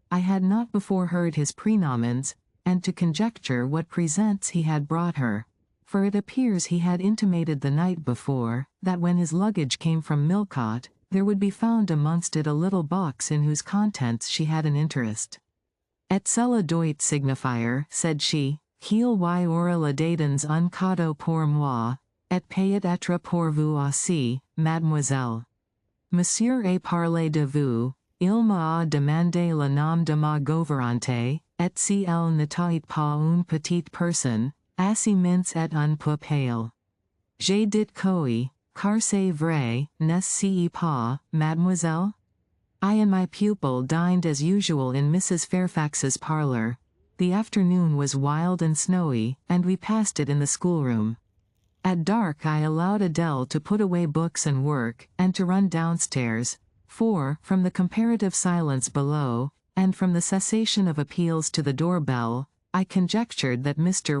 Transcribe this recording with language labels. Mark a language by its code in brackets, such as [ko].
[en] I had not before heard his praenomen, and to conjecture what presents he had brought her. For it appears he had intimated the night before, that when his luggage came from Millcote, there would be found amongst it a little box in whose contents she had an interest. [fr] Et cela doit signifier, [en] said she, [fr] qu'il y aura la dedans un cadeau pour moi, et peut être pour vous aussi, mademoiselle. Monsieur a parlé de vous, il m'a demandé le nom de ma gouvernante, et si elle n'était pas une petite personne, assez mince et un peu pale. J'ai dit oui, car c'est vrai, n'est-ce pas, mademoiselle? [en] I and my pupil dined as usual in Mrs. Fairfax's parlor. The afternoon was wild and snowy, and we passed it in the schoolroom. At dark I allowed Adele to put away books and work, and to run downstairs, for, from the comparative silence below, and from the cessation of appeals to the doorbell, I conjectured that Mr.